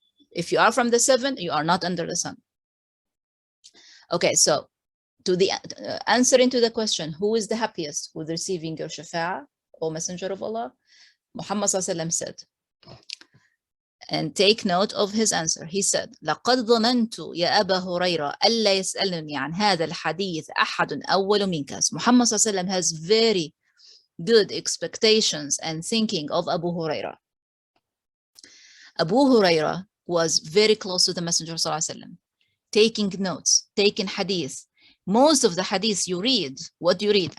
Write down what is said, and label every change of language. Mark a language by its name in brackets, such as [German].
[English] If you are from the 7, you are not under the sun. Okay, so to the answering to the question, who is the happiest with receiving your shafa'ah, O Messenger of Allah? Muhammad ﷺ said, and take note of his answer. He said, [Arabic] لقد ظننت يا أبا هريرة ألا يسألني عن هذا الحديث أحد أول منك. [English] Muhammad ﷺ has very good expectations and thinking of Abu Huraira. Abu Huraira was very close to the Messenger ﷺ, taking notes, taking hadith. Most of the hadith you read, what do you read?